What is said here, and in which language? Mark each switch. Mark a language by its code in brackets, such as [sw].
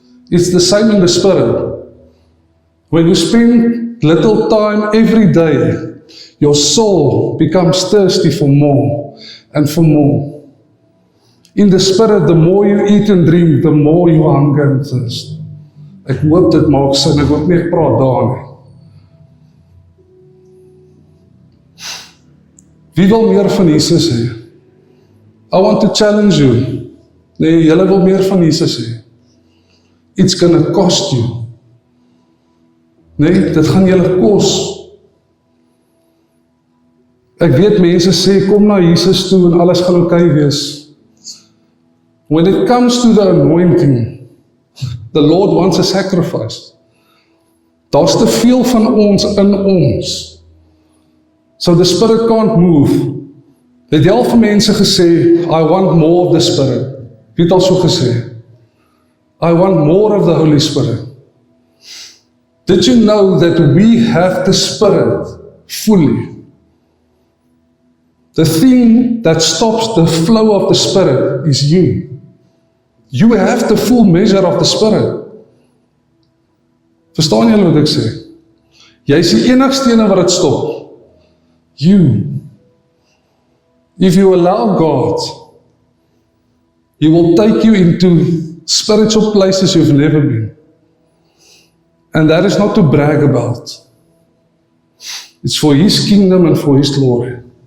[en] It's the same in the spirit. When you spend little time every day, your soul becomes thirsty for more and for more. In the spirit, the more you eat and drink, the more you hunger and thirst. [af] Ek hoop dit maak sin, ek wil nie praat daar nie. Wie wil meer van Jesus hê? [en] I want to challenge you. [af] Nee, julle wil meer van Jesus hê. [en] It's gonna cost you. [af] Nee, dit gaan julle kos. Ek weet mense sê, kom na Jesus toe en alles gaan oké wees. [en] When it comes to the anointing, the Lord wants a sacrifice. [af] Daar's te veel van ons in ons. [en] So the Spirit can't move. [af] Het jy al vir mense gesê, [en] I want more of the Spirit. [af] Wie het al so gesê? [en] I want more of the Holy Spirit. Did you know that we have the Spirit fully? The thing that stops the flow of the Spirit is you. You have the full measure of the Spirit. [af] Verstaan julle wat ek sê? Jy is die enigste ene wat dit stop. [en] You. If you allow God, He will take you into spiritual places you've never been. And that is not to brag about. It's for His kingdom and for His glory.